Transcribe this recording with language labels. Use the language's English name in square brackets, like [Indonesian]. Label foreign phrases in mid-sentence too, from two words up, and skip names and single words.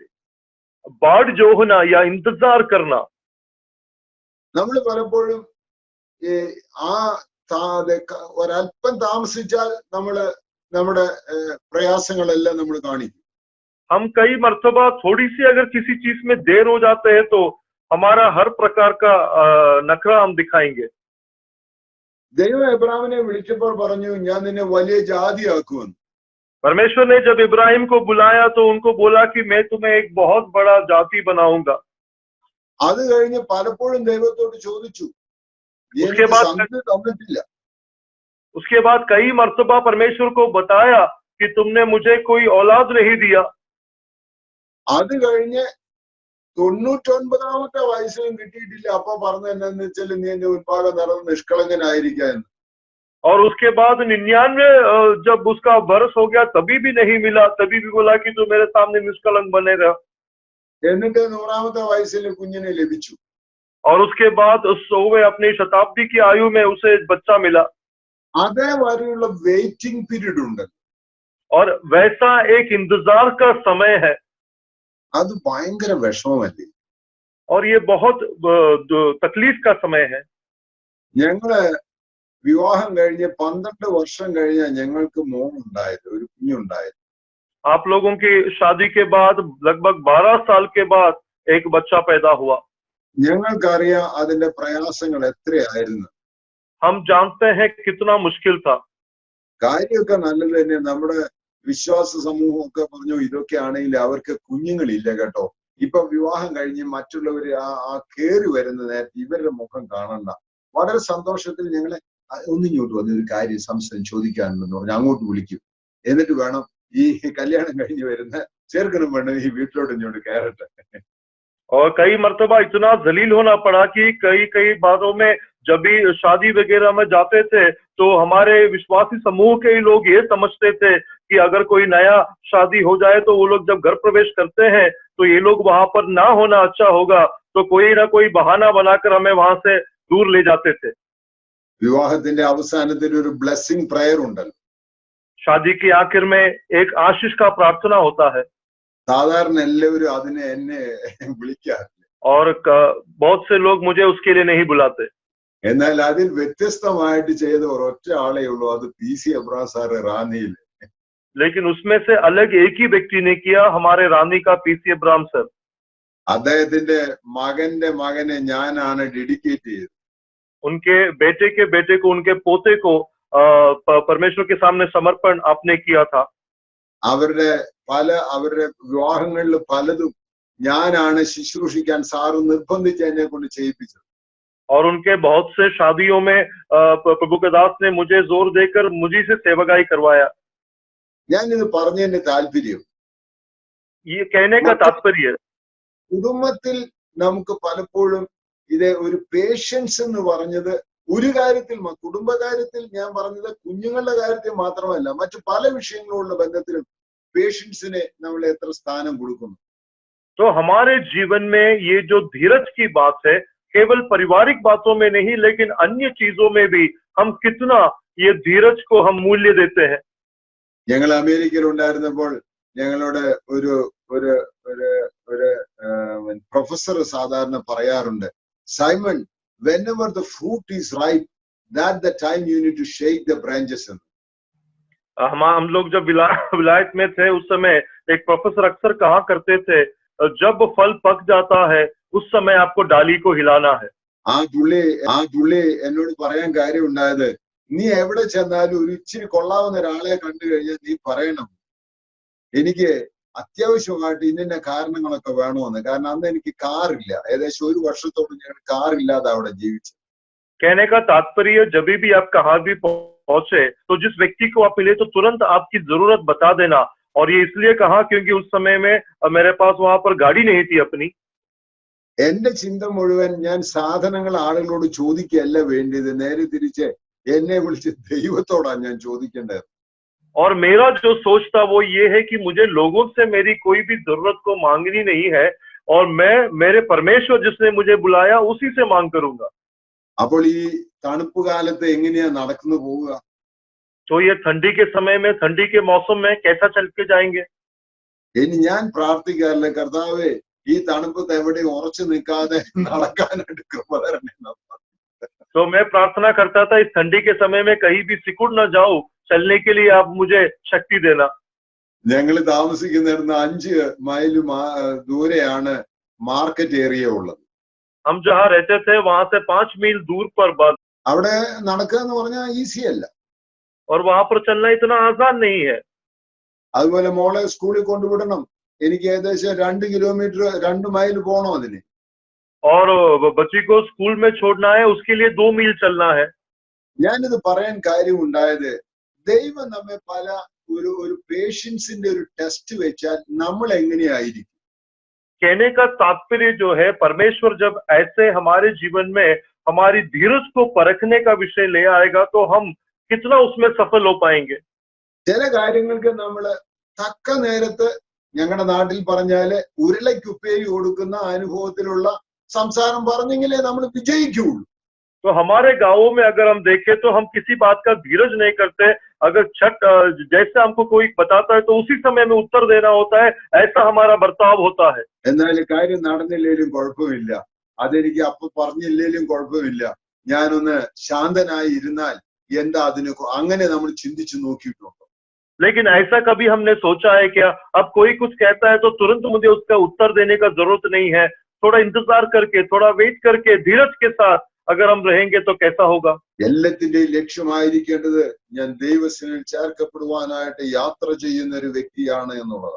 [Hindi] बाढ़ जो होना या इंतजार करना, [Malayalam] നമ്മൾ പലപ്പോഴും ഈ ആ ഒരല്പം താമസിച്ചാൽ നമ്മുടെ പ്രയാസങ്ങളെല്ലാം നമ്മൾ കാണിക്കും. [Hindi] हम कई मर्तबा थोड़ी सी अगर किसी चीज में देर हो जाते हैं तो हमारा हर प्रकार का नखरा हम दिखाएंगे. [Malayalam] ദൈവം എബ്രാഹിമിനെ വിളിച്ചപ്പോൾ പറഞ്ഞു, ഞാൻ നിന്നെ വലിയ ജാതിയാക്കുമെന്ന്. [Hindi] परमेश्वर ने जब इब्राहिम को बुलाया तो उनको बोला कि मैं तुम्हें एक बहुत बड़ा जाति बनाऊंगा. [Malayalam] അത് കഴിഞ്ഞ് പലപ്പോഴും ദൈവത്തോട് ചോദിച്ചു, [Hindi] उसके [Malayalam] എനിക്ക് [Hindi] बाद [Malayalam] സന്തതി തന്നിട്ടില്ല. [Hindi] उसके बाद कई मर्तबा परमेश्वर को बताया कि तुमने मुझे कोई औलाद नहीं दिया. [Malayalam] അത് കഴിഞ്ഞ് 99ാമത്തെ വയസ്സിലും കിട്ടിയിട്ടില്ല. അപ്പൊ പറഞ്ഞ എന്നാന്ന് വെച്ചാൽ നീ എന്റെ ഉത്പാദം നടന്ന് നിഷ്കളങ്കനായിരിക്കുക എന്ന്. [Hindi] और उसके बाद 99 जब उसका बरस हो गया तभी भी नहीं मिला, तभी भी बोला कि तू मेरे सामने निष्कलंक बने रहा. [Malayalam] എന്നിട്ട് 100ാമത്തെ വയസ്സിൽ കുഞ്ഞിനെ ലഭിച്ചു. [Hindi] और उसके बाद उस 100वें अपनी शताब्दी की आयु में उसे एक बच्चा मिला. [Malayalam] അതേ വരെയുള്ള [English] waiting period [Malayalam] ഉണ്ട്. [Hindi] और वैसा एक इंतजार का समय है. [Malayalam] അത് ഭയങ്കര വിഷമമല്ലേ. [Hindi] और ये बहुत तकलीफ का समय है. [Malayalam] ഞങ്ങള് വിവാഹം കഴിഞ്ഞ് 12 വർഷം കഴിഞ്ഞ ഞങ്ങൾക്ക് മോനുണ്ടായത്, ഒരു കുഞ്ഞുണ്ടായത്. [Hindi] आप लोगों की शादी के बाद लगभग 12 साल के बाद एक बच्चा पैदा हुआ. [Malayalam] ഞങ്ങൾക്കറിയാം അതിന്റെ പ്രയാസങ്ങൾ എത്രയായിരുന്നു. [Hindi] हम जानते हैं कितना मुश्किल था. [Malayalam] കാര്യമൊക്കെ നല്ലത് തന്നെ. നമ്മുടെ വിശ്വാസ സമൂഹമൊക്കെ പറഞ്ഞു ഇതൊക്കെ ആണെങ്കിൽ അവർക്ക് കുഞ്ഞുങ്ങളില്ല കേട്ടോ. ഇപ്പൊ വിവാഹം കഴിഞ്ഞ് മറ്റുള്ളവര് ആ കേറി വരുന്ന നേരത്തെ ഇവരുടെ മുഖം കാണണ്ട. വളരെ സന്തോഷത്തിൽ ഞങ്ങളെ ഒന്നിങ്ങോട്ട് വന്ന് ഒരു കാര്യം സംശയം ചോദിക്കാനുണ്ടെന്ന് പറഞ്ഞ് അങ്ങോട്ട് വിളിക്കും. എന്നിട്ട് വേണം ഈ കല്യാണം കഴിഞ്ഞ് വരുന്ന ചെറുക്കനും വേണം ഈ വീട്ടിലോട്ട് ഇങ്ങോട്ട് കയറട്ടെ. [Hindi] और कई मर्तबा इतना जलील होना पड़ा कि कई बातों में जब भी शादी वगैरह में जाते थे तो हमारे विश्वासी समूह के ही लोग ये समझते थे कि अगर कोई नया शादी हो जाए तो वो लोग जब घर प्रवेश करते हैं तो ये लोग वहां पर ना होना अच्छा होगा, तो कोई ना कोई बहाना बनाकर हमें वहां से दूर ले जाते थे. [Malayalam] വിവാഹത്തിന്റെ അവസാനത്തിൽ ഒരു [English] blessing prayer [Malayalam] ഉണ്ടല്ലോ. [Hindi] शादी के आखिर में एक आशीष का प्रार्थना होता है. [Malayalam] സാധാരണ എല്ലാവരും അതിനെ എന്നെ വിളിക്കാറില്ല. [Hindi] और बहुत से लोग मुझे उसके लिए नहीं बुलाते. [Malayalam] എന്നാൽ അതിൽ വ്യത്യസ്തമായിട്ട് ചെയ്ത ഒരൊറ്റ ആളേ ഉള്ളൂ. അത് PC എബ്രഹാം സാറ് റാന്നിയിൽ. [Hindi] लेकिन उसमें से अलग एक ही व्यक्ति ने किया, हमारे रानी का PC अब्राहम सर. [Malayalam] അദ്ദേഹത്തിന്റെ മകന്റെ മകനെ ഞാനാണ് ഡെഡിക്കേറ്റ് ചെയ്തത്. [Hindi] उनके बेटे के बेटे को, उनके पोते को परमेश्वर के सामने समर्पण आपने किया था. [Malayalam] അവരുടെ വിവാഹങ്ങളിൽ പലതും ഞാനാണ് ശുശ്രൂഷിക്കാൻ സാറ് നിർബന്ധിച്ച് എന്നെ കൊണ്ട് ചെയ്യിപ്പിച്ചത്. [Hindi] और उनके बहुत से शादियों में प्रभु के दास ने मुझे जोर देकर मुझी से सेवकाई करवाया. [Malayalam] ഞാൻ ഇത് പറഞ്ഞതിന്റെ താല്പര്യം, [Hindi] ये कहने का तात्पर्य [Malayalam] കുടുംബത്തിൽ നമുക്ക് പലപ്പോഴും ഇത് ഒരു പേഷ്യൻസ് എന്ന് പറഞ്ഞത് ഒരു കാര്യത്തിൽ, കുടുംബകാര്യത്തിൽ ഞാൻ പറഞ്ഞത് കുഞ്ഞുങ്ങളുടെ കാര്യത്തിൽ മാത്രമല്ല, മറ്റു പല വിഷയങ്ങളുള്ള ബന്ധത്തിലും പേഷ്യൻസിനെ നമ്മൾ എത്ര സ്ഥാനം കൊടുക്കുന്നു. [Hindi] तो हमारे जीवन में ये जो धीरज की बात है, केवल पारिवारिक बातों में नहीं लेकिन अन्य चीजों में भी हम कितना ये धीरज को हम मूल्य देते हैं. [Malayalam] ഞങ്ങൾ അമേരിക്കയിൽ ഉണ്ടായിരുന്നപ്പോൾ ഞങ്ങളോട് ഒരു ഒരു ഒരു ഒരു പ്രൊഫസർ സാധാരണ പറയാറുണ്ട്, സൈമൺ, [English] whenever the fruit is ripe, that the time you need to shake the branches. [Hindi] हम लोग जब विलायत में थे उस समय एक प्रोफेसर अक्सर कहा करते थे, जब फल पक जाता है उस समय आपको डाली को हिलाना है. [Malayalam] ആ പുള്ളി എന്നോട് പറയാൻ കാര്യം ഉണ്ടായത്, നീ എവിടെ ചെന്നാലും ഒരു ഇച്ചിരി കൊള്ളാവുന്ന ഒരാളെ കണ്ടു കഴിഞ്ഞാൽ നീ പറയണം എനിക്ക് അത്യാവശ്യമായിട്ട് ഇന്ന കാരണങ്ങളൊക്കെ വേണമെന്ന്. കാരണം അന്ന് എനിക്ക് കാറില്ല. ഏകദേശം 1 വർഷത്തോളം ഞാൻ കാറില്ലാതെ അവിടെ ജീവിച്ചു. [Hindi] कहने का तात्पर्य, जब भी आप कहाँ भी पहुंचे तो जिस व्यक्ति को आप मिले तो तुरंत आपकी जरूरत बता देना. और ये इसलिए कहा क्योंकि उस समय में मेरे पास वहां पर गाड़ी नहीं थी अपनी. [Malayalam] എന്റെ ചിന്ത മുഴുവൻ ഞാൻ സാധനങ്ങൾ ആളുകളോട് ചോദിക്കുകയല്ല വേണ്ടിയത്, നേരെ തിരിച്ച് എന്നെ വിളിച്ച് ദൈവത്തോടാണ് ഞാൻ ചോദിക്കേണ്ടത്. [Hindi] और मेरा जो सोच था वो ये है कि मुझे लोगों से मेरी कोई भी जरूरत को मांगनी नहीं है, और मैं मेरे परमेश्वर जिसने मुझे बुलाया उसी से मांग करूंगा। [Malayalam] അപ്പോൾ ഈ തണുപ്പ് കാലത്ത് എങ്ങനെയാ നടക്കുന്നു പോവുക? [Hindi] तो ये ठंडी के समय में, ठंडी के मौसम में कैसा चल के जाएंगे? [Malayalam] ഇനി ഞാൻ പ്രാർത്ഥിക്കാറില്ല, കർത്താവേ ഈ തണുപ്പത്ത് എവിടെ ഉറച്ചു നിൽക്കാതെ നടക്കാനായിട്ട് കൃപ തരണേ. [Hindi] तो मैं प्रार्थना करता था इस ठंडी के समय में कहीं भी सिकुड़ न जाऊं, चलने के लिए आप मुझे शक्ति देना। [Malayalam] ഞങ്ങൾ താമസിക്കുന്നിടന്ന് 5 മൈൽ ദൂരെയാണ് [English] market area [Malayalam] ഉള്ളത്. [Hindi] हम जहाँ रहते थे वहां से 5 मील दूर पर [Malayalam] അവിടെ നടക്കുക എന്ന് പറഞ്ഞാൽ ഈസി അല്ല. [Hindi] और वहां पर चलना इतना आसान नहीं है। [Malayalam] അതുപോലെ മോളെ സ്കൂളിൽ കൊണ്ടുവിടണം, എനിക്ക് ഏകദേശം 2 കിലോമീറ്റർ 2 മൈൽ പോകണം അതിന്. [Hindi] और बच्ची को स्कूल में छोड़ना है, उसके लिए 2 मील चलना है। [Malayalam] ഞാനിത് പറയാൻ കാര്യമുണ്ടായത്, ദൈവം നമ്മെ പല ഒരു പേഷ്യൻസിന്റെ ഒരു ടെസ്റ്റ് വെച്ചാൽ നമ്മൾ എങ്ങനെയായിരിക്കും? [Hindi] कहने का तात्पर्य जो है, परमेश्वर जब ऐसे हमारे जीवन में हमारी धीरज को परखने का विषय ले आएगा तो हम कितना उसमें सफल हो पाएंगे। [Malayalam] ചില കാര്യങ്ങൾക്ക് നമ്മൾ തക്ക നേരത്ത്, ഞങ്ങളുടെ നാട്ടിൽ പറഞ്ഞാല് ഉരുളയ്ക്കുപ്പേരി കൊടുക്കുന്ന അനുഭവത്തിലുള്ള സംസാരം പറഞ്ഞെങ്കിലേ നമ്മൾ വിജയിക്കുള്ളൂ. [Hindi] तो हमारे गांवों में अगर हम देखें तो हम किसी बात का धीरज नहीं करते। अगर जैसे हमको कोई बताता है तो उसी समय में उत्तर देना होता है, ऐसा हमारा बर्ताव होता है। [Malayalam] എന്നാൽ കാര്യം നടന്നില്ലേലും കുഴപ്പമില്ല, അതെനിക്ക് അപ്പൊ പറഞ്ഞില്ലേലും കുഴപ്പമില്ല, ഞാനൊന്ന് ശാന്തനായി ഇരുന്നാൽ എന്താ അതിന്, അങ്ങനെ നമ്മൾ ചിന്തിച്ചു നോക്കിയിട്ടുണ്ടോ? [Hindi] लेकिन ऐसा कभी हमने सोचा है क्या? अब कोई कुछ कहता है तो तुरंत मुझे उसका उत्तर देने का जरूरत नहीं है, थोड़ा इंतजार करके, थोड़ा वेट करके, धीरज के साथ अगर हम रहेंगे तो कैसा होगा? [Malayalam] എല്ലാത്തിന്റെയും ലക്ഷ്യമായിരിക്കേണ്ടത് ഞാൻ ദൈവസേനയിൽ ചേർക്കപ്പെടുവാനായിട്ട് യാത്ര ചെയ്യുന്ന ഒരു വ്യക്തിയാണ് എന്നുള്ളതാണ്.